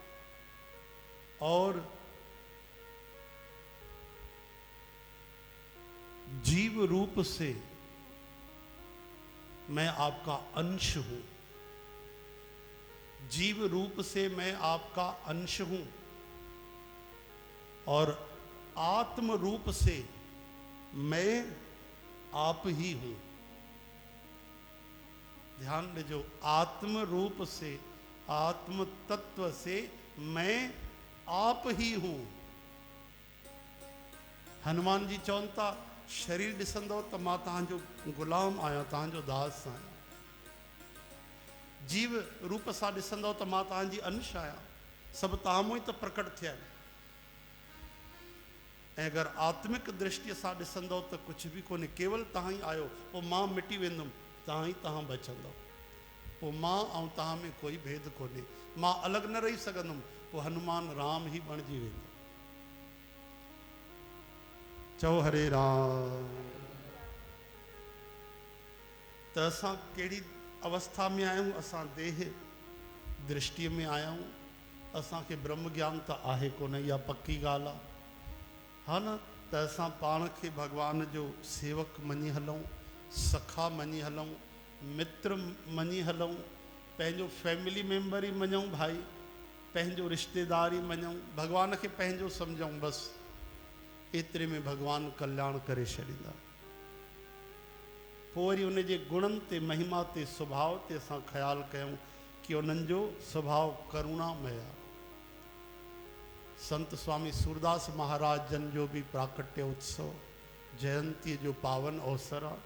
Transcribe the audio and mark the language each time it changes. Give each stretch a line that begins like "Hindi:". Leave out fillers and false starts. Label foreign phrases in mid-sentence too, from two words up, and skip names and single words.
Hindi: और जीव रूप से मैं आपका अंश हूं, जीव रूप से मैं आपका अंश हूं और आत्म रूप से मैं आप ही हूं। ध्यान दीजो, आत्म रूप से आत्म तत्व से मैं आप ही हूं।
Sindhi: हनुमान जी चवंता शरीर ॾिसंदो त मां तव्हांजो गुलाम आहियां, तव्हांजो दास आहियां। जीव रूप सां ॾिसंदो त मां तव्हांजी अंश आहियां, सभु तव्हां मूं ई त प्रकट थिया आहिनि। ऐं अगरि आत्मिक दृष्टिअ सां ॾिसंदो त कुझु बि कोन्हे, केवल तव्हां ई आहियो, पोइ मां मिटी वेंदुमि, तव्हां ई तव्हां बचंदव, पोइ मां ऐं तव्हां में कोई भेद कोन्हे, मां अलॻि न रही सघंदुमि, पोइ हनुमान राम ई बणिजी वेंदो। चओ हरे राम। त असां कहिड़ी अवस्था में आहियूं, असां देह दृष्टिअ में आया आहियूं, असांखे ब्रह्म ज्ञान त आहे कोन, इहा पक्की ॻाल्हि आहे, हा न। त असां पाण खे भगवान जो सेवक मञी हलूं, सखा मञी हलूं, मित्र मञी हलूं, पंहिंजो
English: family member
Sindhi: ई मञूं, भाई पंहिंजो रिश्तेदार ई मञूं, भगवान खे पंहिंजो सम्झूं, बसि एतिरे में भगवान कल्याण करे छॾींदा। पोइ वरी उन जे गुणनि ते महिमा ते स्वभाव ते असां ख़्यालु कयूं कि उन्हनि जो स्वभाव करुणामय आहे। संत स्वामी सूरदास महाराज जन जो भी प्राकट्य उत्सव जयंती जो पावन अवसर आहे।